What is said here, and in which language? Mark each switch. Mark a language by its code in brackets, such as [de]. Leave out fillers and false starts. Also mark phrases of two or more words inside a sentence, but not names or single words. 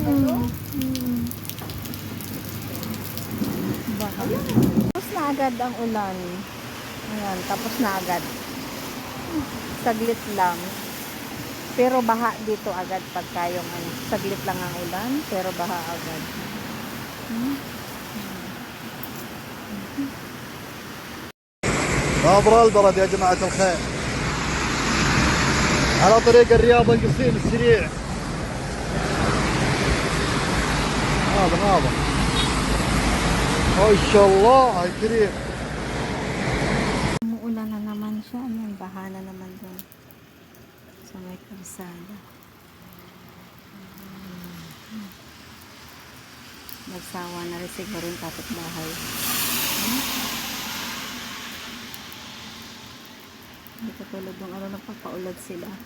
[tl] Baha. Tapos na agad ang ulan. Ayan, tapos na agad. Saglit lang. Pero baha dito agad pagka yung saglit lang ang ulan, pero baha agad. [ar] ناظر البرد يا جماعة الخير على طريق الرياض القصيم السريع. هذا ما شاء الله يا كريم. [tl] Umuulan na naman siya. Ayan, baha na naman doon sa may kalsada. Nagsawa na rin siguro yung kapitbahay. Hindi katulad ng nagpapaulag sila.